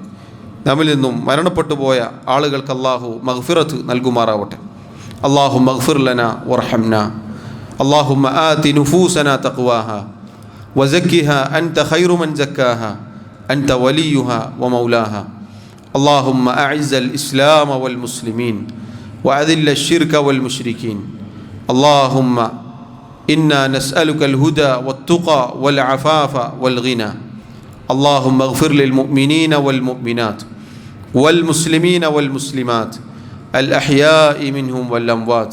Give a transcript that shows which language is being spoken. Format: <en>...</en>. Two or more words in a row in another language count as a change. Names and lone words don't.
<ml>നമ്മിൽ നിന്നും മരണപ്പെട്ടു പോയ ആളുകൾക്ക് അള്ളാഹു മഗ്ഫിറത്ത് നൽകുമാറാവട്ടെ.</ml> <ar>اللهم اغفر لنا وارحمنا. اللهم آت نفوسنا تقواها وزكها أنت خير من زكاها أنت وليها ومولاها. اللهم أعز الإسلام والمسلمين وأذل الشرك والمشركين. اللهم إنا نسألك الهدى والتقى والعفاف والغنى. اللهم اغفر للمؤمنين والمؤمنات والمسلمين والمسلمات الأحياء منهم والأموات.</ar>